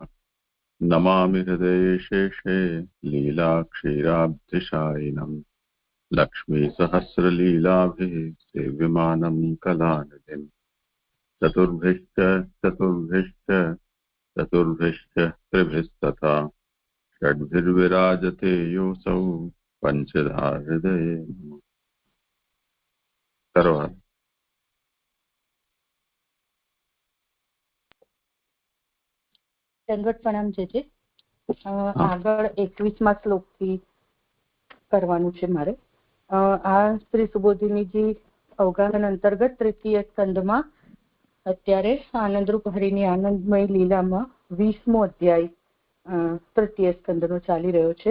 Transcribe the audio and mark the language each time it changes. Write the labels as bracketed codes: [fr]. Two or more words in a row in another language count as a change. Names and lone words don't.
[sa] नमामि हृदये शेषे लीलाक्षीराब्धिशायिनं लक्ष्मीसहस्रलीलाभिः सेव्यमानं कलानिधिम्। चतुर्भिश्च त्रिभिस्तथा षड्भिर्विराजते योऽसौ पञ्चधा हृदये नमः। सर्वदा [gu] દંડવત પ્રણામ છે. આગળ 21મા શ્લોકથી કરવાનું છે મારે. આ શ્રી સુબોધિનીજી અવગાહન અંતર્ગત તૃતીય સ્કંદમાં અત્યારે આનંદરૂપ હરિની આનંદમય લીલામાં 20મો અધ્યાય તૃતીય સ્કંદનો ચાલી રહ્યો છે.